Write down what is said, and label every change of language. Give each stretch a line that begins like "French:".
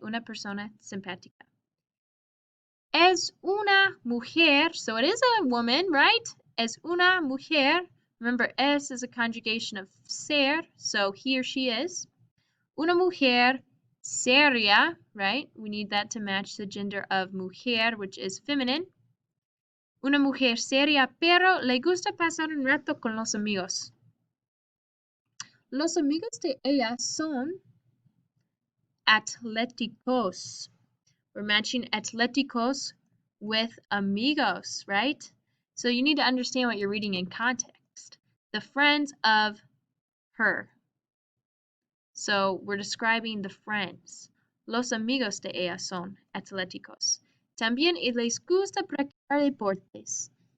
Spanish: Una persona simpática. Es una mujer,
English: so it is a woman, right?
Spanish: Es una mujer.
English: Remember, es is a conjugation of ser, so he or she is.
Spanish: Una mujer seria,
English: right? We need that to match the gender of mujer, which is feminine.
Spanish: Una mujer seria, pero le gusta pasar un rato con los amigos. Los amigos de ella son atléticos.
English: We're matching atléticos with amigos, right? So you need to understand what you're reading in context. The friends of her. So we're describing the friends.
Spanish: Los amigos de ella son atléticos. También les gusta practicar deportes.